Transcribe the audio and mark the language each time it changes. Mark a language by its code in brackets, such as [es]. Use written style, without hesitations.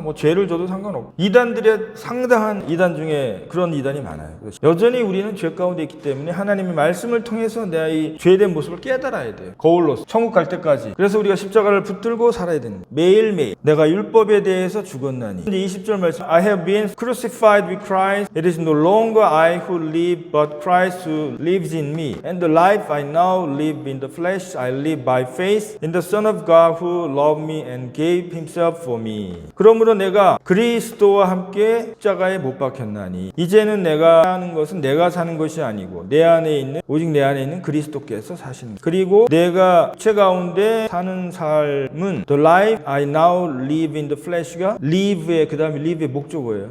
[ko] 뭐 죄를 져도 상관없다. 이단들의 상당한 이단 중에 그런 이단이 많아요. 여전히 우리는 죄 가운데 있기 때문에 하나님의 말씀을 통해서 내가 이 죄된 모습을 깨달아야 돼요. 거울로서 천국 갈 때까지. 그래서 우리가 십자가를 붙들고 살아야 되는 거예요. 매일매일 내가 율법에 대해서 죽었나니. 이제 20절 말씀. [en] I have been crucified with Christ. It is no longer I who live but Christ who lives in me. And the life I now live in the flesh I live by faith in the Son of God who loved me and gave himself for me. [ko] 그러므로 내가 그리스도와 함께 십자가에 못 박혔나니 이제는 내가 하는 것은 내가 사는 것이 아니고 내 안에 있는, 오직 내 안에 있는 그리스도께서 사시는. 그리고 내가 육체 가운데 사는 삶은 [en] the life I now live in the flesh [ko] 가 live의, 그 다음에 live의 목적어예요.